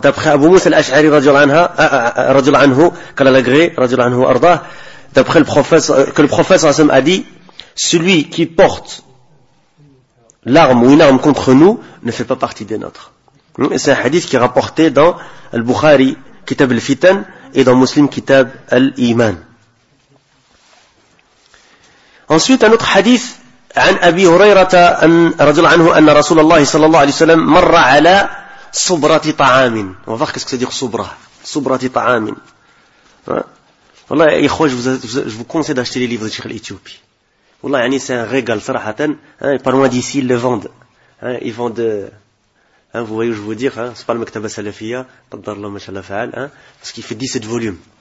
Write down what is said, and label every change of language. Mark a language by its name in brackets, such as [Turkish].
[French] D'après Abu Musa al-Ash'ari, radiyallahu anhu, qu'Allah l'agré, radiyallahu anhu, arda, d'après le prophète, que le prophète sallallahu alayhi wa sallam a dit, celui qui porte l'arme ou une arme contre nous ne fait pas partie des nôtres. Et c'est un hadith qui est rapporté dans al-Bukhari, Kitab al-Fitan, et dans Muslim, Kitab al-Iman. Ensuite, un autre hadith, [Arabic] عن أبي هريرة رضي الله عنه أن رسول الله صلى الله عليه وسلم مر على صبرة طعام. وفق كيف تدير صبرة؟ صبرة طعام. والله يا إخوة, [French] je vous conseille d'acheter les livres de Cheikh l'Éthiopie. [Arabic] والله يعني [French] c'est un régal, صراحة. Pas loin d'ici, ils le vendent. Ils vendent. Vous voyez où je veux dire, c'est pas le Maktaba Salafia, [Arabic] قدر الله ما شاء الله فعل, [French] parce qu'il fait 17 volumes.